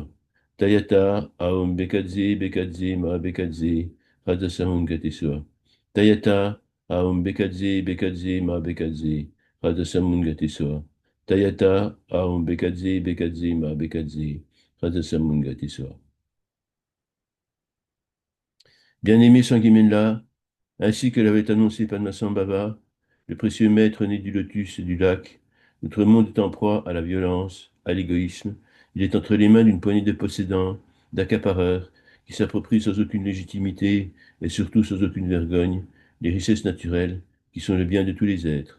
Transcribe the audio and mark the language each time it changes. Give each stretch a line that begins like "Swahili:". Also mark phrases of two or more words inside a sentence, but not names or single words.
Sanskrit: Tayata, Aum Bekadze, Bekadze, Ma Bekadze, Radha Samungati Soa. Tayata, Aum Bekadze, Bekadze, Ma Bekadze, Radha Samungati Soa. Tayata, Aum Bekadze, Bekadze, Ma Bekadze, Radha Samungati Soa.
French: Bien-aimé Sanguimenla, ainsi que l'avait annoncé Padmasambhava, le précieux maître né du lotus et du lac, notre monde est en proie à la violence, à l'égoïsme. Il est entre les mains d'une poignée de possédants, d'accapareurs, qui s'approprient sans aucune légitimité et surtout sans aucune vergogne les richesses naturelles qui sont le bien de tous les êtres.